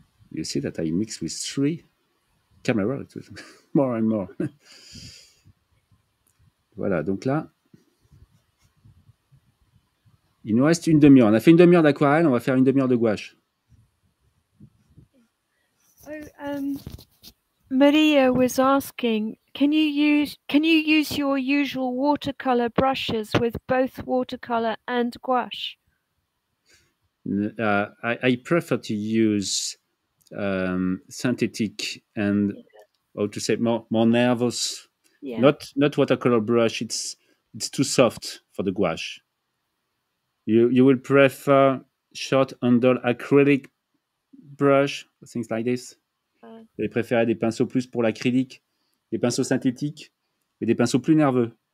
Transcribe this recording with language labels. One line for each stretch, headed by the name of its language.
English: You see that I mix with 3 cameras, more and more.
French: Voilà, donc là, il nous reste une demi-heure. On a fait une demi-heure d'aquarelle, on va faire une demi-heure de gouache.
English: Maria was asking, can you use your usual watercolor brushes with both watercolor and gouache? I prefer to use synthetic and how to say more nervous. Yeah. Not watercolor brush. It's too soft for the gouache. You will prefer short handle acrylic brush, things like this.
French: Vous allez préférer des pinceaux plus pour l'acrylique, des pinceaux synthétiques et des pinceaux plus nerveux.